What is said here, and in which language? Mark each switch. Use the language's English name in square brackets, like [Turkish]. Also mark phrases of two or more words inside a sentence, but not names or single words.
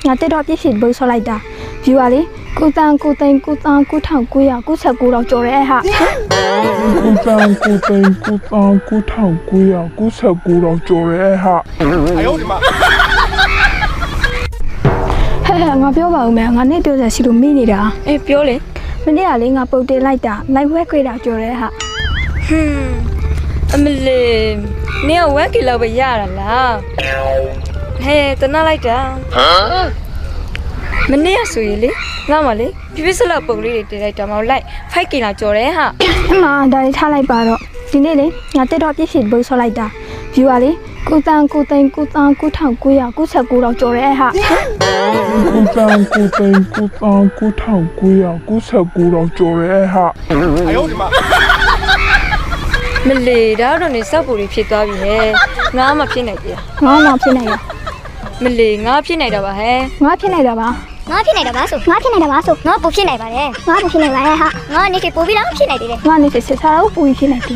[Burmese] ငါတက်တော့ပြည့်ရှင်းဘိုးဆော်လိုက်တာ view ကလေကိုတန်းကိုသိန်းကိုတောင်ကိုထောင်ကိုရကိုဆက်ကိုတော့ကြော်ရဲဟာ ကိုတန်းကိုသိန်းကိုတောင်ကိုထောင်ကိုရကိုဆက်ကိုတော့ကြော်ရဲဟာ [Chinese] 哎呦我的妈！ [Burmese] ဟဲ့ငါပြောပါဦးမယ်ငါနဲ့ပြောစရာရှိလို့မိနေတာ အေးပြောလေ မနေ့ကလေငါပုတ်တင်လိုက်တာလိုက်ဝဲခွေတာကြော်ရဲဟာ အမလေးနင်က1 ကီလိုပဲရတာလားဟဲ့တနာလိုက်တာမနေ့ကဆိုရင်လေငါမလေးပြပြစလောက်ပုံလေးတွေတင်လိုက်တာမဟုတ်လိုက်5 ကီလိုကျော်တယ်ဟာ အမဒါလေးထားလိုက်ပါတော့ဒီနေ့လေငါတက်တော့ပြည့်ရှင်းဘိုးဆော်လိုက်တာ view ကလေကိုတန်းကိုသိန်းကိုတောင်ကိုထောင်ကိုရကိုဆက်ကိုတော့ကြော်ရဲဟာ ကိုတန်းကိုသိန်းကိုတောင်ကိုထောင်ကိုရကိုဆက်ကိုတော့ကြော်ရဲဟာ [Chinese] 哎呦我的妈！ [Burmese] မလေးဒါတော့နေစောက်ပူတွေဖြစ်သွားပြီဟဲ့ငါမှဖြစ်နိုင်တယ် ငါမှဖြစ်နေရ မလေးငါဖြစ်နိုင်တာပါဟဲ့ ငါဖြစ်နေတာပါ ငါဖြစ်နေတာပါဆိုငါဖြစ်နေတာပါဆိုငါပူဖြစ်နိုင်ပါတယ်ငါပူဖြစ်နိုင်ပါတယ်ဟာငါနေ့ကပူပြီးတော့ဖြစ်နိုင်တယ် ငါနေစစ်စားတော့ပူဖြစ်နေတယ်